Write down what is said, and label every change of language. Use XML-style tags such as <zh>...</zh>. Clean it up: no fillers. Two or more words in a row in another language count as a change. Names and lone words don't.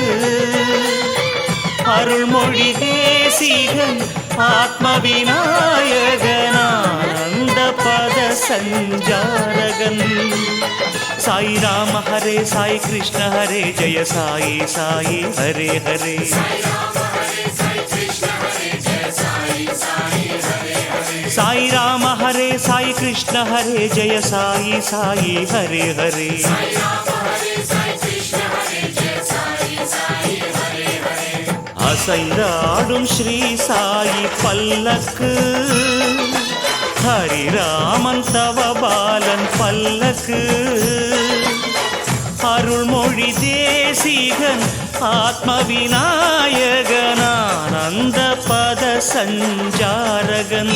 <ta>அருள்மொழி தேசிகன் ஆத்மவிநாயகன் ஆனந்த பத சஞ்சாரகன்.</ta> <sa>साई राम हरे साई कृष्ण हरे जय साई साई हरे हरे. साई राम हरे साई कृष्ण हरे जय साई साई हरे हरे.</sa> <ta>அசைந்தாடும் ஸ்ரீ சாயி பல்லக்கு, ஹரிராமன் தவபாலன் பல்லக்கு. அருள்மொழி தேசிகன் ஆத்மவிநாயகன் ஆனந்த பத சஞ்சாரகன்.</ta>